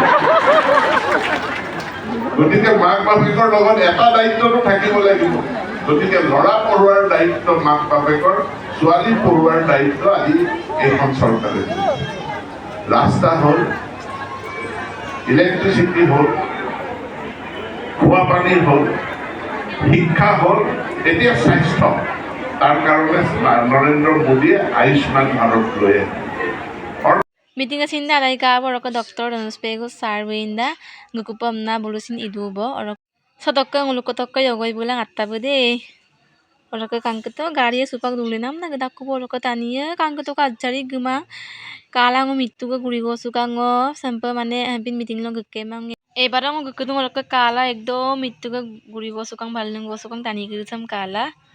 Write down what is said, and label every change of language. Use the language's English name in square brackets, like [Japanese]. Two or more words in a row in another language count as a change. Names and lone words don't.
[Assamese] গতিকে মাক বাপেকৰ লগত এটা দায়িত্বটো থাকিব লাগিব গতিকে ল'ৰা পঢ়োৱাৰ দায়িত্ব মাক বাপেকৰ ছোৱালী পঢ়োৱাৰ দায়িত্ব আজি এইখন চৰকাৰে ৰাস্তা হ'ল ইলেক্ট্ৰিচিটি হ'ল খোৱা পানী হ'ল শিক্ষা হ'ল এতিয়া স্বাস্থ্য তাৰ কাৰণে নৰেন্দ্ৰ মোদীয়ে আয়ুষ্মান ভাৰত লৈ [Adi] Meeting asin na alay ka orok Dr. Ronuspego Sarwinda ngukupam na bulusin idubo orok sa tokka ngulukotok yogoy bulang atta bude orok kangketo gari supak dulinam nagdakko orok taniya kangketo kajari guma kalang mittu ko gurigo sukango sampa mane hampin meeting lo gekemang ebarang gukudung orok kala ekdo mittu ko gurigo sukang balung go sukang tani sam kala